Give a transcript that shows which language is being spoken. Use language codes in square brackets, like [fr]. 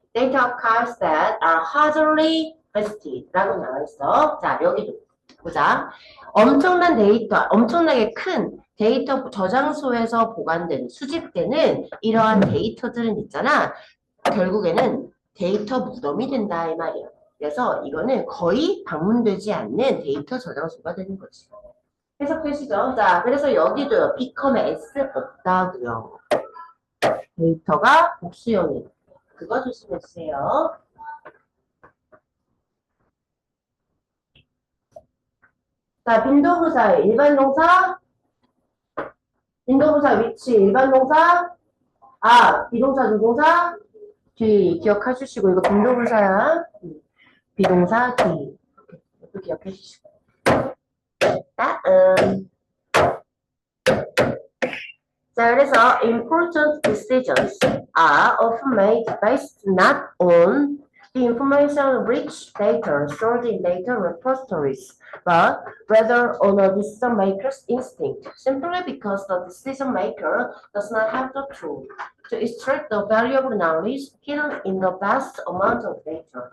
[en] Data cards that are hardly vested [ko] 라고 나와 있어. 자, 여기도 보자. 엄청난 데이터, 엄청나게 큰 데이터 저장소에서 보관된, 수집되는 이러한 데이터들은 있잖아. 결국에는 데이터 무덤이 된다 이 말이야. 그래서 이거는 거의 방문되지 않는 데이터 저장소가 되는 거지. 해석되시죠? 자, 그래서 여기도요. become의 S 없다고요. 데이터가 복수형이. 그거 조심해주세요. 자, 빈도부사 일반 동사, 빈도부사 위치 일반 동사, 비동사 조동사, 뒤 기억해 주시고 이거 빈도부사야. 비동사 뒤 이것도 기억해 주시고. [en] 자, 그래서 important decisions are often made based not on the information rich data stored in data repositories, but rather on a decision maker's instinct, simply because the decision maker does not have the tool to extract the valuable knowledge hidden in the vast amount of data.